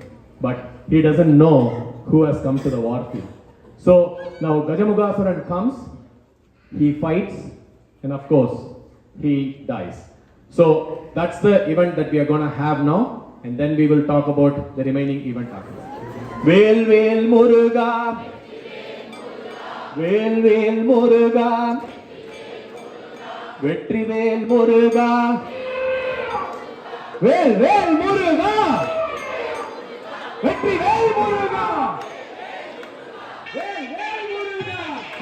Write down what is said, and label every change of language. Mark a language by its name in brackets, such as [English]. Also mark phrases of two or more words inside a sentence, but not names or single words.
[English] But he doesn't know who has come to the war field. So now Gajamugaswaran comes, he fights, and of course, he dies. So that's the event that we are going to have now, and then we will talk about the remaining event after that. [Tamil] வேல் வேல் முருகா, வேல் வேல் முருகா, வெற்றி வேல் முருகா, வேல் வேல் முருகா, வெற்றி வேல் முருகா, வேல் வேல் முருகா.